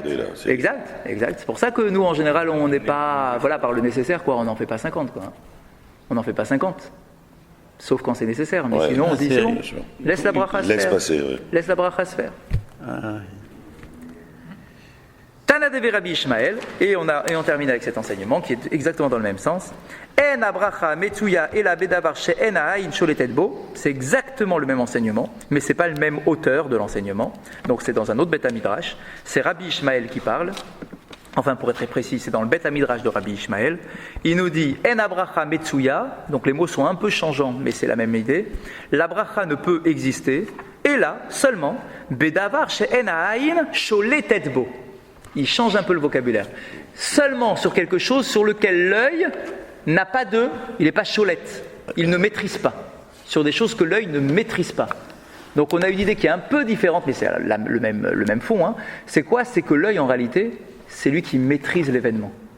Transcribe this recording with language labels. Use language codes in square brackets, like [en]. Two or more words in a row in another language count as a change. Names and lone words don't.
[fr] C'est pour ça que nous en général on n'est pas, par le nécessaire on n'en fait pas 50 On n'en fait pas 50. Sauf quand c'est nécessaire, mais sinon on dit c'est bon. Laisse la bracha se faire. Laisse la bracha se faire. Tana de Rabbi Ishmael, et on termine avec cet enseignement qui est exactement dans le même sens. [he] אין הברכה מצויה אלא בדבר שאין העין שולטת בו. [fr] C'est exactement le même enseignement, mais c'est pas le même auteur de l'enseignement. Donc c'est dans un autre [he] בית מדרש. [fr] C'est Rabbi Ishmael qui parle. Enfin, pour être très précis, c'est dans le [he] בית מדרש [fr] de Rabbi Ishmael. Il nous dit [he] אין הברכה מצויה. [fr] Donc les mots sont un peu changeants, mais c'est la même idée. La bracha ne peut exister. Et là, seulement [he] בדבר שאין העין שולטת בו. [fr] Il change un peu le vocabulaire. Seulement sur quelque chose sur lequel l'œil n'a pas il n'est pas cholette. Il ne maîtrise pas. Sur des choses que l'œil ne maîtrise pas. Donc on a une idée qui est un peu différente, mais c'est le même fond. C'est quoi? C'est que l'œil en réalité, c'est lui qui maîtrise l'événement.